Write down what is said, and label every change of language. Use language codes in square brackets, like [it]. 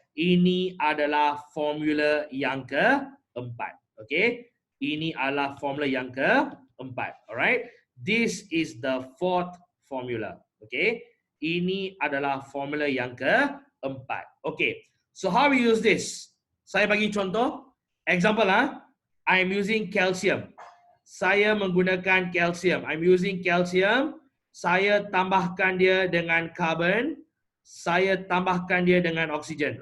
[ms] Ini adalah formula yang keempat. Okay, ini adalah formula yang keempat. [en] Alright, this is the 4th formula. [ms] Okay, ini adalah formula yang keempat. [en] Okay, so how we use this? [ms] Saya bagi contoh. [en] Example, I'm using calcium. [ms] Saya menggunakan calcium. [en] I'm using calcium. [ms] Saya tambahkan dia dengan carbon. Saya tambahkan dia dengan oxygen.